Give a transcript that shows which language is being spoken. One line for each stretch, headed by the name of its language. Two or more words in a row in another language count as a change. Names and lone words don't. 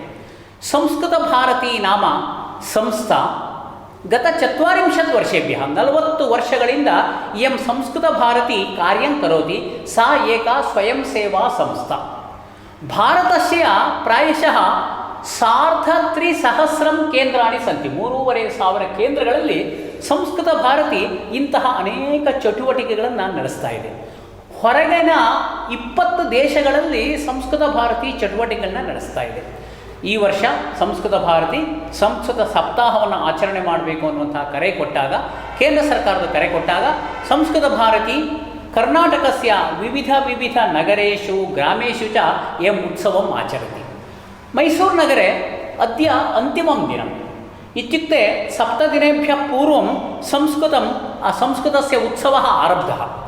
Sanskrit: संस्कृतभारती नाम संस्था गत 40 वर्षेभ्यः 40 वर्षಗಳಿಂದ इयं संस्कृतभारती कार्यं करोति। सा एका स्वयं सेवा संस्था। भारतस्य प्रायशः 3,500 ಕೇಂದ್ರಾಣಿ ಸನ್ತಿ
Kannada: 3,500 ಕೇಂದ್ರಗಳಲ್ಲಿ ಸಂಸ್ಕೃತ ಭಾರತಿ ಇಂತಹ ಅನೇಕ ಚಟುವಟಿಕೆಗಳನ್ನು ನಡೆಸ್ತಾ ಇದೆ. ಹೊರಗಿನ 20 ದೇಶಗಳಲ್ಲಿ ಸಂಸ್ಕೃತ ಭಾರತಿ ಚಟುವಟಿಕೆಗಳನ್ನ ನಡೆಸ್ತಾ ಇದೆ. ಈ ವರ್ಷ ಸಂಸ್ಕೃತ ಭಾರತಿ ಸಂಸ್ಕೃತ ಸಪ್ತಾಹವನ್ನು ಆಚರಣೆ ಮಾಡಬೇಕು ಅನ್ನುವಂತಹ ಕರೆ ಕೊಟ್ಟಾಗ, ಕೇಂದ್ರ ಸರ್ಕಾರದ ಕರೆ ಕೊಟ್ಟಾಗ ಸಂಸ್ಕೃತ ಭಾರತಿ
Sanskrit: कर्नाटकस्य विविध नगरेषु ग्रामेषु च एम् उत्सवम् आचरति। मैसूरुनगरे अद्य अन्तिमं दिनम् इत्युक्ते 7 दिनेभ्यः पूर्वं संस्कृतस्य उत्सवः आरब्धः।